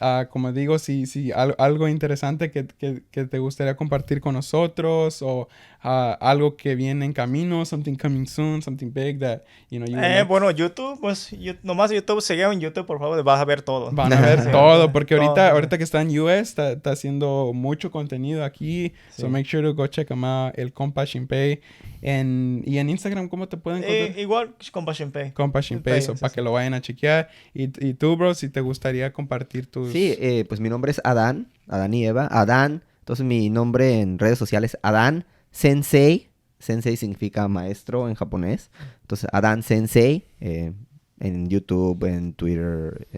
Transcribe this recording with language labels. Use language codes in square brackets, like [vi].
[es] Como digo, si algo interesante que te gustaría compartir con nosotros o algo que viene en camino, [en] something coming soon, something big that, you [es] Bueno, YouTube, pues nomás YouTube, sígueme en YouTube, por favor, vas a ver todo. Van a ver todo, porque ahorita que está en US, está haciendo mucho contenido aquí. Sí. [en] So make sure to go check him out, el Compa Shinpei. [es] Y en Instagram, ¿cómo te pueden encontrar? Igual, Compa Shinpei. Compa Shinpei, para que lo vayan a chequear. Y tú, bro, si te gustaría compartir tus... Sí, pues mi nombre es Adán y Eva, Adán. Entonces mi nombre en redes sociales es AdanSensei. Sensei significa maestro en japonés. Entonces AdanSensei en YouTube, en Twitter.